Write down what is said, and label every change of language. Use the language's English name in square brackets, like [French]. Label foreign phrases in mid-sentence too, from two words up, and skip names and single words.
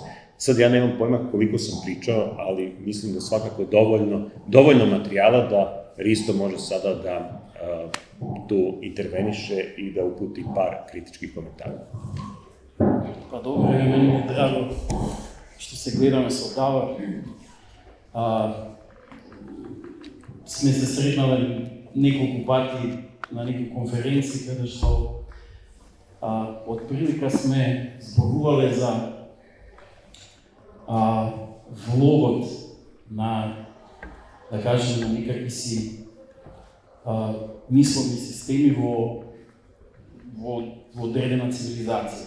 [Serbian] Sad ja nemam pojma koliko sam pričao, ali mislim da svakako dovoljno materijala da Risto može sada da tu interveniše i da uputi par kritičkih komentara. Pa dobro, meni je drago što se gledаме se odava. [Macedonian] Сме се сретнали неколку пати на некои конференции, каде што од прилика сме зборувале за влогот на, да кажем, на некакви си мисловни системи во одредена цивилизација.